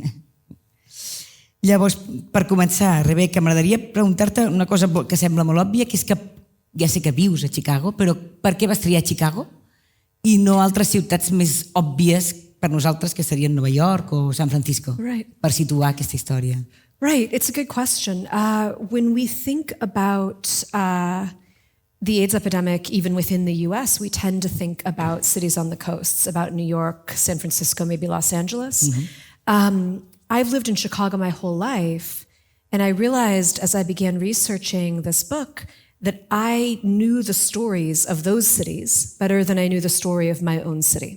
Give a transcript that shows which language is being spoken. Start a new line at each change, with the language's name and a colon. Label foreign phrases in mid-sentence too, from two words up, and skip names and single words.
Catalan: Llavors, per començar, Rebeca, m'agradaria preguntar-te una cosa que sembla molt òbvia, que és que ja sé que vius a Chicago, però per què vas triar Chicago i no altres ciutats més òbvies per nosaltres, que serien Nova York o San Francisco, per situar aquesta història?
English: Right, it's a good question. When we think about the AIDS epidemic, even within the US, we tend to think about cities on the coasts, about New York, San Francisco, maybe Los Angeles. I've lived in Chicago my whole life, and I realized as I began researching this book that I knew the stories of those cities better than I knew the story of my own city.